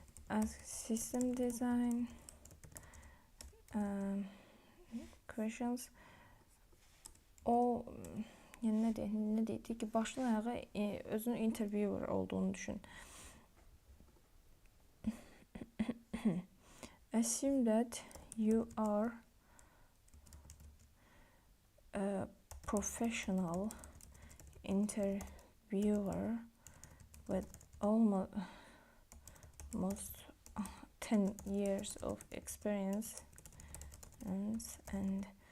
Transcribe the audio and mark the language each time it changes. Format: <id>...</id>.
<en>Ask system design questions.</en> <az>O yəni nə deyək ki, başdan ayağa özünün interviewer olduğunu düşün.</az> <en>Assume that you are a professional interviewer with almost 10 years of experience and</en>